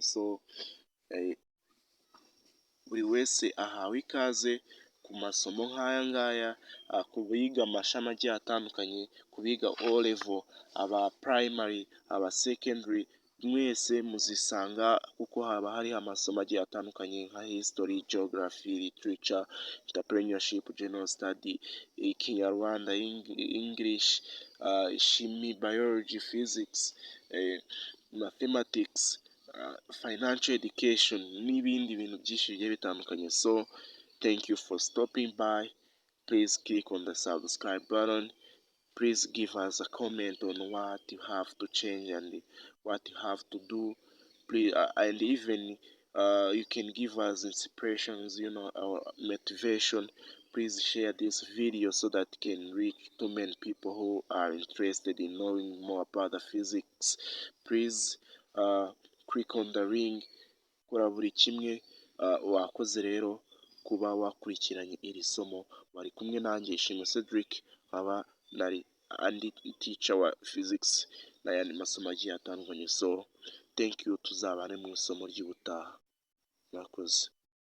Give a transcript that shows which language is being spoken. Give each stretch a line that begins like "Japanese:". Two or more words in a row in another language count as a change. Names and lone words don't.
Kinyarwanda: So buri wese ahawe ikaze ku masomo nk'aya ngaya, ku biga amashami agiye atandukanye, ku biga O level, aba primary, aba secondary, mwese muzisanga kuko haba hari amasomo agiye atandukanye nka
English: history, geography, literature, entrepreneurship, general study,
Kinyarwanda: Kinyarwanda, English, chimie,
English: biology, physics, mathematics, financial education
Kinyarwanda: n'ibindi bintu byinshi bigiye bitandukanye.
English: So thank you for stopping by. Please click on the subscribe button. Please give us a comment on what you have to change and what you have to do. Please, and even you can give us inspirations, or motivation. Please share this video so that it can reach to many people who are interested in knowing more about the physics. Please click on the ring,
Kinyarwanda: kora buri kimwe. Wakoze rero kuba wakurikiranye iri somo. Bari kumwe nanjye Ishimwe Cedric, nkaba nari andi teacher wa physics n'ayandi masomo agiye atandukanye.
English: So thank you,
Kinyarwanda: tuzabane mu isomo ry'ubutaha. Murakoze.